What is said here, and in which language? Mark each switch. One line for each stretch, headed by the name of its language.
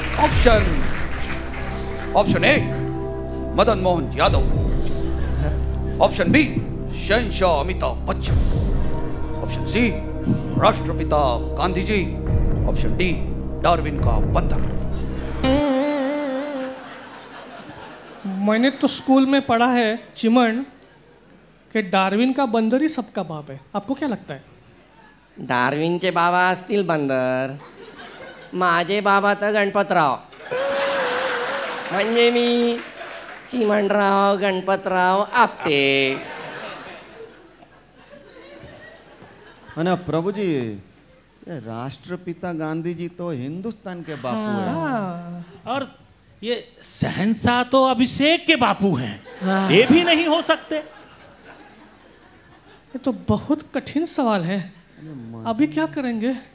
Hindi: Option A Madan Mohan Yadav, option B Shahenshah Amitabh Bachchan, option C राष्ट्रपिता Gandhi ji, option D Darwin का बंदर। मैंने तो स्कूल में पढ़ा है चिमन कि डार्विन का बंदर ही सबका बाप है। आपको क्या लगता है?
Marathi: डार्विनचे बाबा असतील बंदर, माझे बाबा तर गणपतराव, म्हणजे मी चिमणराव गणपतराव आपटे।
Hindi: अरे प्रभु जी, ये राष्ट्रपिता गांधी जी तो हिंदुस्तान के बापू हैं। और ये शहंशाह तो अभिषेक के बापू हैं। ये भी नहीं हो सकते। ये तो बहुत कठिन सवाल है, अभी क्या करेंगे?